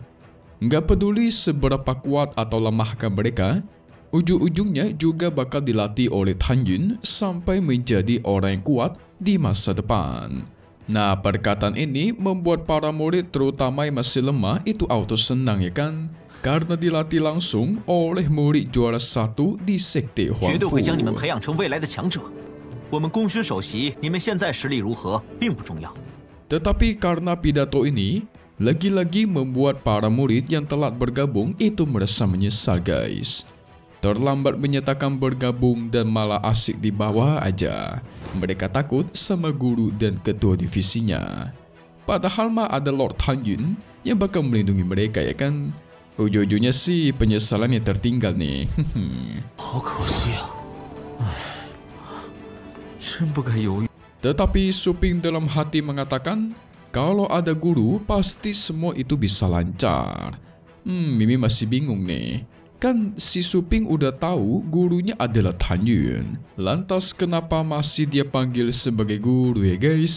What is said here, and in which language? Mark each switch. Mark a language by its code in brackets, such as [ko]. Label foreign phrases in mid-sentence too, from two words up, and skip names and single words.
[id] Nggak peduli seberapa kuat atau lemahkah mereka, ujung-ujungnya juga bakal dilatih oleh Han Yun sampai menjadi orang yang kuat di masa depan. Nah, perkataan ini membuat para murid terutama yang masih lemah itu auto senang ya kan? Karena dilatih langsung oleh murid juara 1 di sekte Huangfu. [zh] 绝对会将你们培养成未来的强者。我们功勋首席，你们现在实力如何并不重要。 [id] Tetapi karena pidato ini lagi-lagi membuat para murid yang telat bergabung itu merasa menyesal guys. Terlambat menyatakan bergabung dan malah asik di bawah aja. Mereka takut sama guru dan ketua divisinya. Padahal mah ada Lord Han Yun yang bakal melindungi mereka ya kan. Ujung-ujungnya sih penyesalan yang tertinggal nih. [zh] 好可惜啊！真不该犹豫。 [id] Tetapi Suping dalam hati mengatakan, kalau ada guru pasti semua itu bisa lancar. Mimi masih bingung nih. Kan si Suping udah tahu gurunya adalah Han Yun. Lantas kenapa masih dia panggil sebagai guru ya guys?